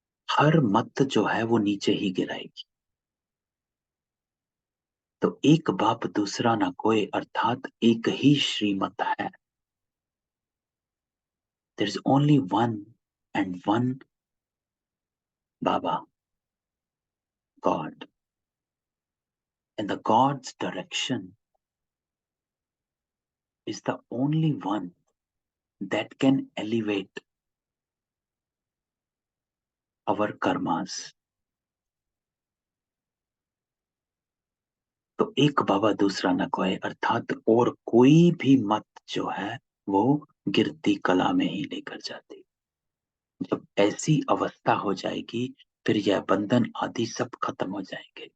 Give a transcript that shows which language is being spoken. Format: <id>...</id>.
<hi>हर मत जो है वो नीचे ही गिराएगी। तो एक बाप दूसरा ना कोई, अर्थात एक ही श्रीमत है।</hi> <en>There is only one and one Baba, God, and the God's direction is the only one that can elevate our karmas.</en> <hi>तो एक बाबा दूसरा न कोई, अर्थात और कोई भी मत जो है वो गिरती कला में ही लेकर जाती। जब ऐसी अवस्था हो जाएगी फिर यह बंधन आदि सब खत्म हो जाएंगे।</hi>